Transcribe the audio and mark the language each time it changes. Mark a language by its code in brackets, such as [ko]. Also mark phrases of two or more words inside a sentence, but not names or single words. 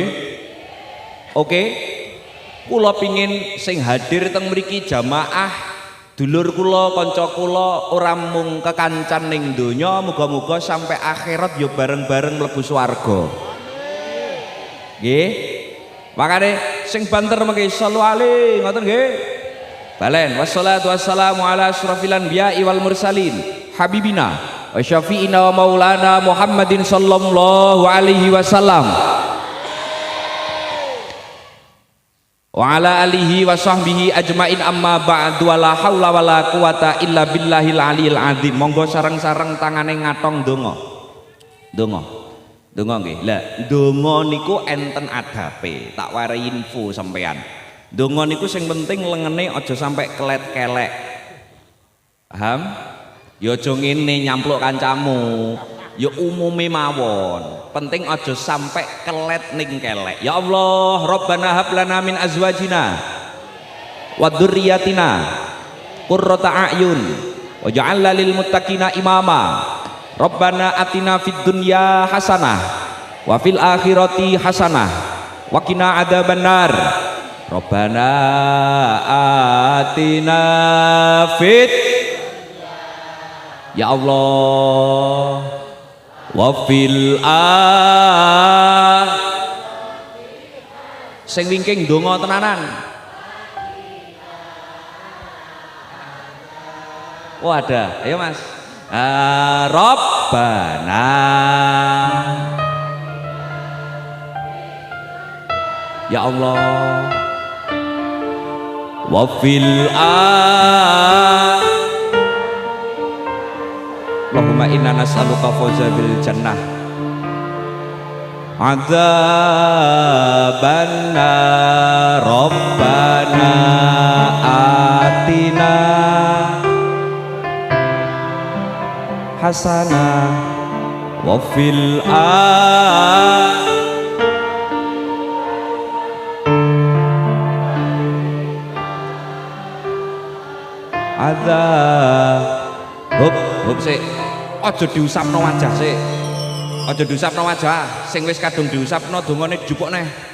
[jv] Oke, kula pingin sing hadir teng mriki jamaah dulur kula kanca kula ora mung kekancan ning donya, muga-muga sampai akhirat ya bareng-bareng mlebu swarga. Nggih. Makane sing banter mengki [ar] صلوا عليه [jv] ngoten nggih. [ar] Balen والصلاة والسلام على أشرف الأنبياء والمرسلين حبيبنا وشفيعنا ومولانا محمد صلى الله عليه وسلم وعلى آله وصحبه أجمعين أما بعد ولا حول ولا قوة إلا بالله العلي العظيم. [jv] Monggo sareng-sareng tangane ngatong donga. Donga nggih. Lah donga niku enten adabe, tak warai info sampean. Donga niku sing penting lengene aja sampai kelet-kelek. Paham? Ya aja ngene nyampluk kancamu. Ya umume mawon. Penting aja sampai kelet ning kelek. [ar] يا الله, ربنا هب لنا من أزواجنا وذرياتنا قرة أعين واجعلنا للمتقين إماما. ربنا آتنا في الدنيا حسنة وفي الآخرة حسنة وقنا عذاب النار. ربنا آتنا في يا الله وفي [jv] sing wingking donga tenanan. Oh ada, ayo mas. [ar] ربنا يا الله, وفي اللهم إنا نسألك الفوز بالجنة عذابنا. ربنا آتنا حسنة وفي [jv] hop sik, aja diusapno wajah sik, aja diusapno wajah, sing wis kadung diusapno dongane dijupuk neh,